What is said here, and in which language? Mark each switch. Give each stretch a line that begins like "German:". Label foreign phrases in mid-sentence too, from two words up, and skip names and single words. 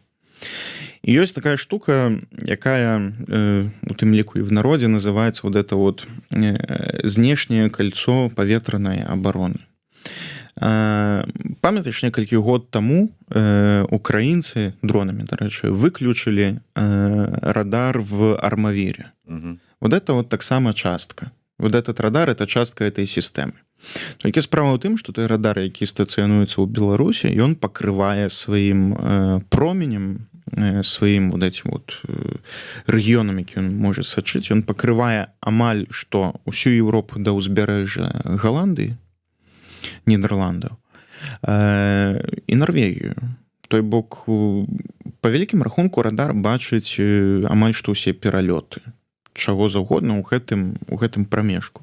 Belarusian: І ёсць такая штука, якая у тым ліку і в народзе называецца
Russian: вот это вот
Belarusian: знешняе кольцо паветранай абароны. Памятаеш, некалькі год таму украінцы дронамі, дарэчы, выключылі радар в Армавире.
Russian: Вот это вот
Belarusian: таксама частка.
Russian: Вот этот радар — это частка этой системы.
Belarusian: Толькі справа ў тым, што той радар, які стацыянуецца ў Беларусі, ён пакрывае сваім променем, сваім
Russian: вот этим вот
Belarusian: рэгіёнам, які ён можа сачыць, ён пакрывае амаль што ўсю Еўропу да ўзбярэжжа Галандыі, Нідерландаў і Нарвегію. Той бок, па вялікім рахунку, радар бачыць амаль што ўсе пералёты чаго заўгодна ў гэтым прамежку.